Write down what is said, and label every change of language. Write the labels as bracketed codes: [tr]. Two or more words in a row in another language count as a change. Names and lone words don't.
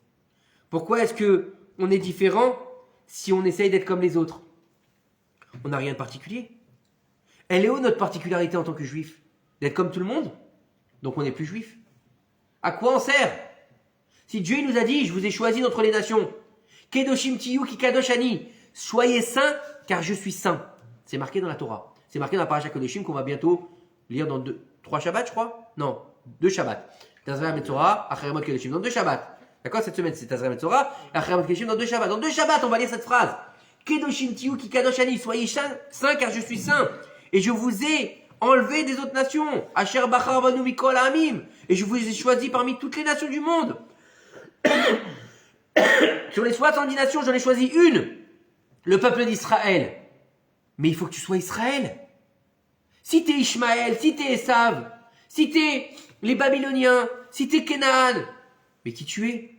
[fr] Pourquoi est-ce qu'on est différent si on essaye d'être comme les autres? On n'a rien de particulier. Elle est où notre particularité en tant que juif? D'être comme tout le monde? Donc on n'est plus juif. À quoi on sert? Si Dieu nous a dit, je vous ai choisi d'entre les nations, [he] קדושים תהיו כי קדוש אני, [fr] soyez saints car je suis saint. C'est marqué dans la Torah. C'est marqué dans la paracha Kedoshim qu'on va bientôt lire dans 3 Shabbats, je crois. Non, 2 Shabbats. Tazra Metzora, Acheremot Kedoshim, dans 2 Shabbats. D'accord, cette semaine c'est Tazra Metzora, Acheremot Kedoshim dans 2 Shabbats. Dans 2 Shabbats, on va lire cette phrase. [he] קדושים תהיו כי קדוש אני, [fr] soyez saints car je suis saint. Et je vous ai enlevé des autres nations. [he] אשר בחר בנו מכל העמים. [fr] Et je vous ai choisi parmi toutes les nations du monde. Sur les 70 nations, j'en ai choisi une. Le peuple d'Israël. Mais il faut que tu sois Israël. Si t'es Ishmaël, si t'es Esav, si t'es les Babyloniens, si t'es Canaan, mais qui tu es?